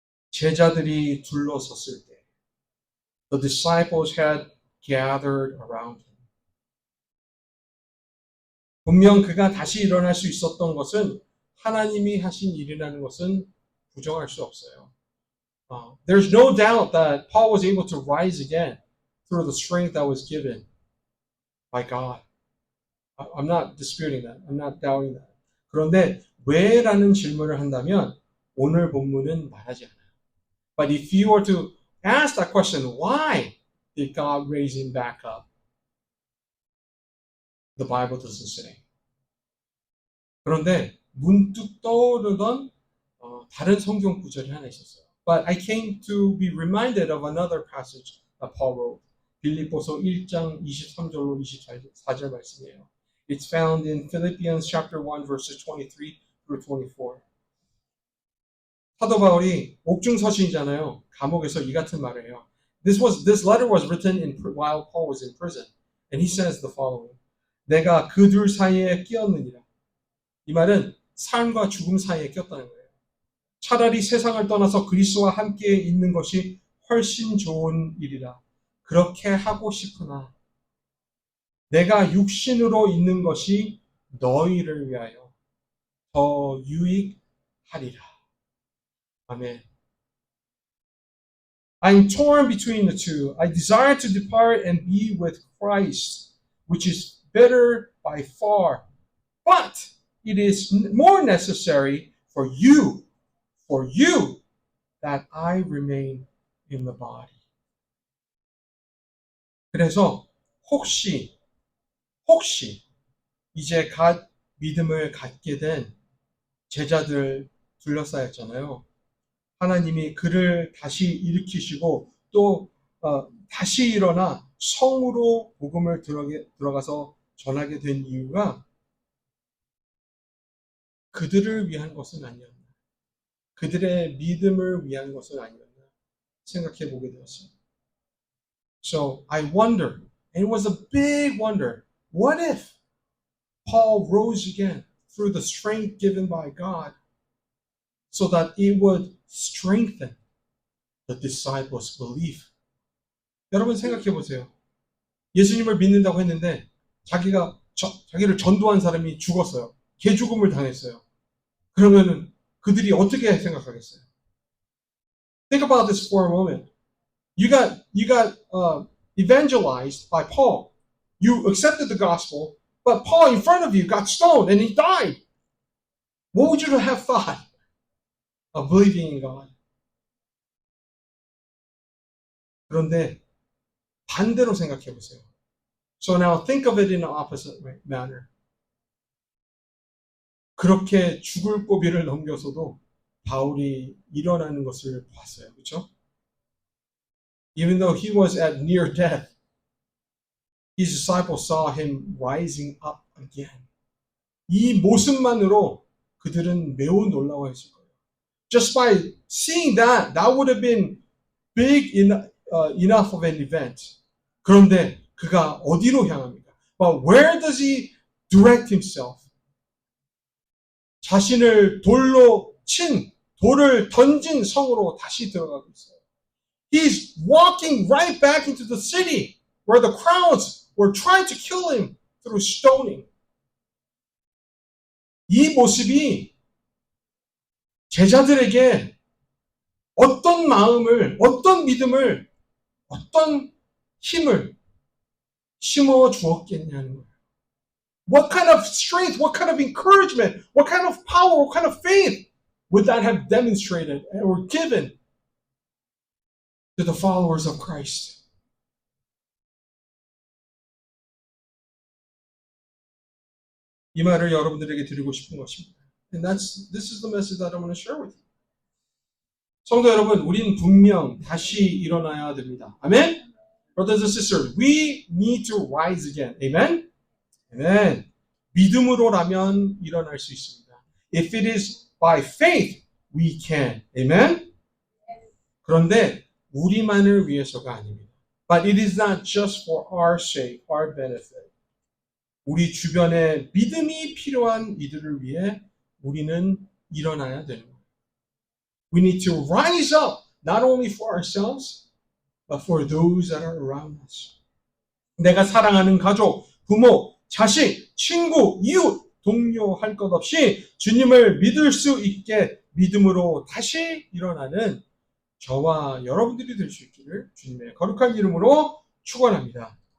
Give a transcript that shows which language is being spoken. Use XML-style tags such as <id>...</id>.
<ko>제자들이 둘러섰을 때,</ko> <en>the disciples had gathered around him.</en> <ko>분명 그가 다시 일어날 수 있었던 것은 하나님이 하신 일이라는 것은 부정할 수 없어요.</ko> <en>There's no doubt that Paul was able to rise again through the strength that was given by God. I'm not disputing that. I'm not doubting that.</en> <ko>그런데 왜라는 질문을 한다면 오늘 본문은 말하지 않아요.</ko> <en>But if you were to ask that question, why did God raise him back up? The Bible doesn't say.</en> <ko>그런데 문득 떠오르던 다른 성경 구절이 하나 있었어요.</ko> <en>But I came to be reminded of another passage that Paul wrote.</en> <ko>빌립보서 1장 23절로 24절 말씀이에요.</ko> <en>It's found in Philippians chapter 1 verses 23 through 24.</en> <ko>사도 바울이 옥중서신이잖아요. 감옥에서 이 같은 말을 해요.</ko> <en>This letter was written while Paul was in prison. And he says the following.</en> <ko>내가 그 둘 사이에 끼었느니라. 이 말은 삶과 죽음 사이에 꼈다는 거예요. 차라리 세상을 떠나서 그리스도와 함께 있는 것이 훨씬 좋은 일이라. 그렇게 하고 싶으나 내가 육신으로 있는 것이 너희를 위하여 더 유익하리라. 아멘.</ko> <en>I'm torn between the two. I desire to depart and be with Christ, which is better by far. But it is more necessary for you that I remain in the body.</en> <ko>그래서 혹시 이제 믿음을 갖게 된 제자들 둘러싸였잖아요. 하나님이 그를 다시 일으키시고 또 다시 일어나 성으로 복음을 들어가서 전하게 된 이유가 그들을 위한 것은 아니었나. 그들의 믿음을 위한 것은 아니었나 생각해 보게 되었어요.</ko> <en>So I wonder, and it was a big wonder, what if Paul rose again through the strength given by God so that it would strengthen the disciples' belief.</en> <ko>여러분 생각해 보세요. 예수님을 믿는다고 했는데 자기를 전도한 사람이 죽었어요. 개죽음을 당했어요. 그러면은 그들이 어떻게 생각하겠어요?</ko> <en>Think about this for a moment. You got evangelized by Paul. You accepted the gospel. But Paul in front of you got stoned and he died. What would you have thought of believing in God?</en> <ko>그런데 반대로 생각해 보세요.</ko> <en>So now think of it in an opposite manner.</en> <ko>그렇게 죽을 고비를 넘겨서도 바울이 일어나는 것을 봤어요. 그렇죠?</ko> <en>Even though he was at near death, his disciples saw him rising up again.</en> <ko>이 모습만으로 그들은 매우 놀라워했을 거예요.</ko> <en>Just by seeing that, that would have been big enough of an event.</en> <ko>그런데 그가 어디로 향합니까?</ko> <en>But where does he direct himself?</en> <ko>자신을 돌을 던진 성으로 다시 들어가고 있어요.</ko> <en>He's walking right back into the city where the crowds were trying to kill him through stoning.</en> <ko>이 모습이 제자들에게 어떤 마음을, 어떤 믿음을, 어떤 힘을 심어 주었겠냐는 거예요.</ko> <en>What kind of strength, what kind of encouragement, what kind of power, what kind of faith would that have demonstrated or given to the followers of Christ?</en> <ko>이 말을 여러분들에게 드리고 싶은 것입니다.</ko> <en>And this is the message that I want to share with you.</en> <ko>성도 여러분, 우린 분명 다시 일어나야 됩니다. 아멘?</ko> <en>Brothers and sisters, we need to rise again. Amen? Amen.</en> <ko>믿음으로라면 일어날 수 있습니다.</ko> <en>If it is by faith, we can. Amen?</en> <ko>그런데 우리만을 위해서가 아닙니다.</ko> <en>But it is not just for our sake, our benefit.</en> <ko>우리 주변에 믿음이 필요한 이들을 위해 우리는 일어나야 되는 거예요.</ko> <en>We need to rise up, not only for ourselves, but for those that are around us.</en> <ko>내가 사랑하는 가족, 부모, 자식, 친구, 이웃, 동료 할 것 없이 주님을 믿을 수 있게 믿음으로 다시 일어나는 저와 여러분들이 될 수 있기를 주님의 거룩한 이름으로 축원합니다.</ko>